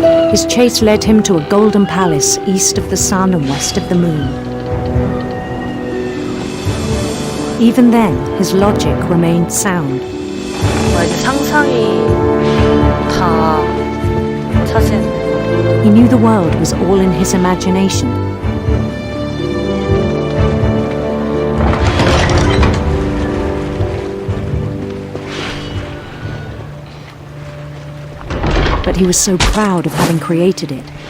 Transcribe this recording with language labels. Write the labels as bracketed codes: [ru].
[en] His chase led him to a golden palace east of the sun and west of the moon. Even then, his logic remained sound. [ko] 이제 상상이 다 차지했네. [en] He knew the world was all in his imagination. But he was so proud of having created it.